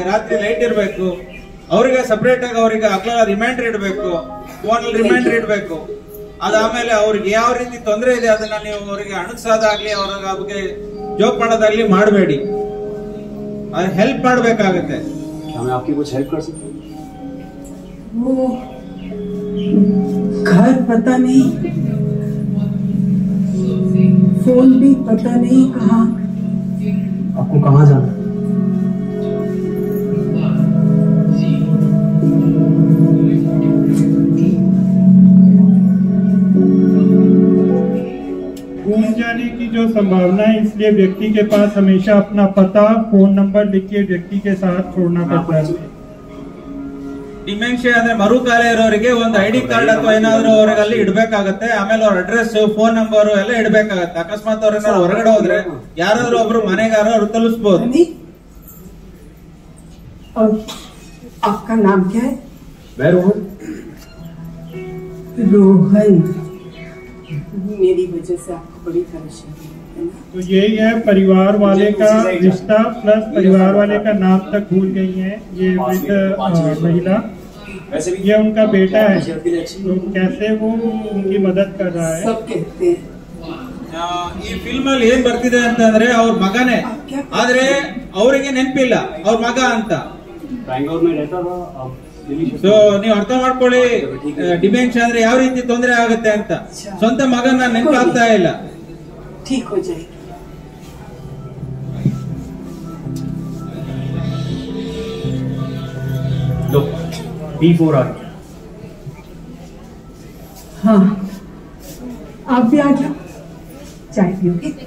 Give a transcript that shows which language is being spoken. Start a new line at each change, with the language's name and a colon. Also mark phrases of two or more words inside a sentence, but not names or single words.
Kannada: ರಾತ್ರಿ ಲೈಟ್ ಇರ್ಬೇಕು. ಅವ್ರಿಗೆ ಸಪರೇಟ್ ಆಗಿ ಅವ್ರಿಗೆ ಹಗಲೆಲ್ಲ ರಿಮೈಂಡರ್ ಇಡಬೇಕು,
English: phone reminder
Kannada: ಇಡಬೇಕು. ಅದಾದ್ಮೇಲೆ ಅವ್ರಿಗೆ ಯಾವ ರೀತಿ ತೊಂದರೆ ಇದೆ ಅದನ್ನ ನೀವು ಅವರಿಗೆ ಅಣಗ್ಸೋದಾಗ್ಲಿ, ಅವ್ರ ಬಗ್ಗೆ ಜೋಕ್ ಮಾಡೋದಾಗ್ಲಿ ಮಾಡಬೇಡಿ. ಹೆಲ್ಪ್ ಮಾಡ್ಬೇಕಾಗತ್ತೆ.
Hindi: क्या मैं आपकी कुछ हेल्प कर सकता हूँ? वो घर पता नहीं, फोन भी पता नहीं कहाँ। आपको कहाँ जाना है? घूम जाने की जो संभावना है, इसलिए व्यक्ति के पास हमेशा अपना पता,
English: phone number
Hindi: लिख के व्यक्ति के साथ छोड़ना पड़ता है।
Kannada: ಡಿಮೆನ್ಷಿಯಾ ಅಂದ್ರೆ ಮರುಕಾಲ ಇರೋರಿಗೆ ಒಂದು
English: ID card
Kannada: ಅಥವಾ ಏನಾದ್ರು ಅವ್ರಿಗೆ ಅಲ್ಲಿ ಇಡ್ಬೇಕಾಗತ್ತೆ. ಆಮೇಲೆ ಅವ್ರ ಅಡ್ರೆಸ್,
English: phone number
Kannada: ಎಲ್ಲ ಇಡ್ಬೇಕಾಗತ್ತೆ. ಅಕಸ್ಮಾತ್ ಅವ್ರ ಏನಾದ್ರು ಹೊರಗಡೆ ಹೋದ್ರೆ ಯಾರಾದ್ರೂ ಒಬ್ರು ಮನೆಗಾರ ಅವ್ರು ತಲುಪಿಸಬಹುದು.
Hindi: और आपका नाम क्या है? मैं रोहन। रोहन, मेरी वजह से आपको बड़ी परेशानी है ना? तो यही है परिवार वाले का रिश्ता प्लस परिवार वाले का नाम तक भूल गई है ये वृद्ध महिला। वैसे भी ये उनका बेटा है, सेहत के लिए अच्छी तो कैसे वो उनकी मदद कर रहा है। सब कहते हैं
Kannada: ಈ ಫಿಲ್ಮ್ ಅಲ್ಲಿ ಏನ್ ಬರ್ತಿದೆ ಅಂತಂದ್ರೆ ಅವ್ರ ಮಗನೇ, ಆದ್ರೆ ಅವರಿಗೆ ನೆನಪಿಲ್ಲ ಅವ್ರ ಮಗ ಅಂತ.
Hindi: बैंगलोर में रहता था, अब दिल्ली शिफ्ट
Kannada: ಸೊ ನೀವು ಅರ್ಥ ಮಾಡ್ಕೊಳ್ಳಿ, ಡಿಮೆನ್ಷಿಯಾ ಅಂದ್ರೆ ಯಾವ ರೀತಿ ತೊಂದರೆ ಆಗುತ್ತೆ ಅಂತ. ಸ್ವಂತ ಮಗನ ನೆನಪಾಗ್ತಾ ಇಲ್ಲ.
Hindi: ठीक हो जाएगी। लो B4 आ गया। हाँ, आप भी आ जाओ, चाय पियोगे?